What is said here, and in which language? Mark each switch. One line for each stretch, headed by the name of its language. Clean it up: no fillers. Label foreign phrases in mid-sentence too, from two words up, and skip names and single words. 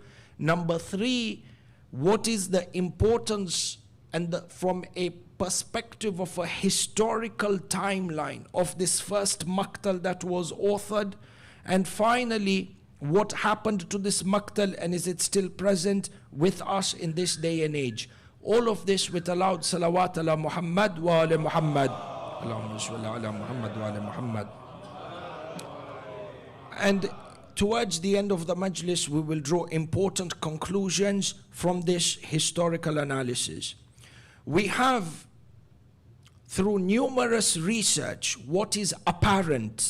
English: Number three, what is the importance and from a perspective of a historical timeline of this first Maqtal that was authored? And finally, what happened to this Maqtal, and is it still present with us in this day and age? All of this with a loud
Arabic: صلوات على محمد وآل محمد. اللهم صل على محمد وآل محمد.
English: And towards the end of the Majlis, we will draw important conclusions from this historical analysis. We have, through numerous research, what is apparent.